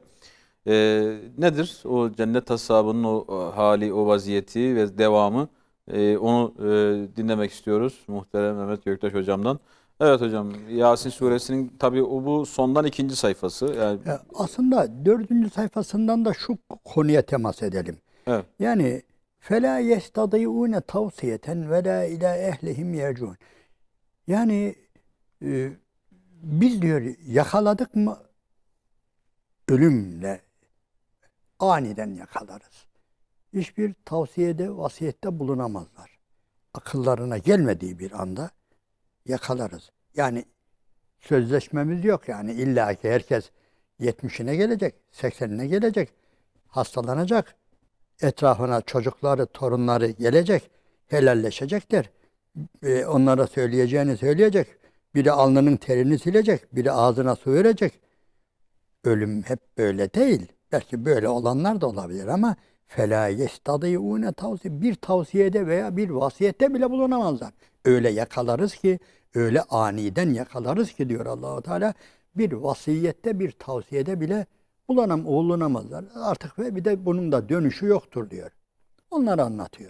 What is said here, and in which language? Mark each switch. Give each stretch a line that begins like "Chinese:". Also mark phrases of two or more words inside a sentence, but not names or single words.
Turkish: Nedir o cennet ashabının o hali, o vaziyeti ve devamı? Onu dinlemek istiyoruz muhterem Mehmet Göktaş hocamdan. Evet hocam, Yasin suresinin tabii bu sondan 2. sayfası. Yani, Aslında 4. sayfasından da şu konuya temas edelim. evet.
Arabic: Yani فَلَا يَسْتَضِيُّونَ تَوْسِيَةً وَلَا اِلَى اَهْلِهِمْ يَرْجُونَ.
Turkish: Yani biz diyor yakaladık mı ölümle aniden yakalarız. Hiçbir tavsiyede, vasiyette bulunamazlar. Akıllarına gelmediği bir anda yakalarız. Yani sözleşmemiz yok yani, illa ki herkes 70'ine gelecek, 80'ine gelecek, hastalanacak, etrafına çocukları, torunları gelecek, helalleşecekler. Onlara söyleyeceğini söyleyecek. Biri alnının terini silecek, biri ağzına su verecek. Ölüm hep böyle değil. Belki böyle olanlar da olabilir ama
Arabic: فَلَا يَسْتَضِيُّونَ
Turkish: tavsiye, bir tavsiyede veya bir vasiyette bile bulunamazlar. Öyle yakalarız ki, öyle aniden yakalarız ki diyor Allah-u Teala, bir vasiyette, bir tavsiyede bile bulunamazlar. Artık ve bir de bunun da dönüşü yoktur diyor. Onları anlatıyor.